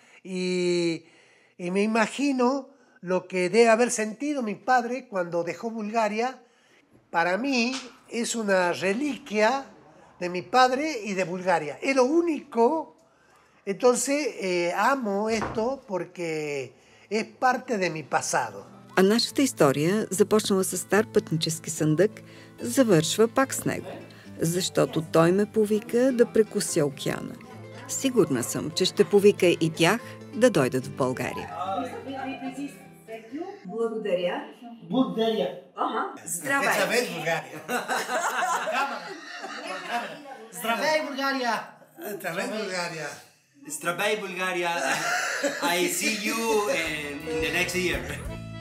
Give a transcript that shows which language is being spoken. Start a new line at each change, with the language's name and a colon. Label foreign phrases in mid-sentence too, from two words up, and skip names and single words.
Spanish: Y me imagino lo que debe haber sentido mi padre cuando dejó Bulgaria. Para mí es una reliquia de mi padre y de Bulgaria. Es lo único. Entonces amo esto porque es parte de mi pasado.
Bulgarian: А нашата история, започнала с стар пътнически съндък, завършва пак с него, защото той ме повика да прекося океана. Сигурна съм, че ще повика и тях да дойдат в България. Благодаря. Благодаря. Здравей! Здравей, България! Здравей, България! Здравей, България! Здравей, Bulgaria.
English: I see you in the next year.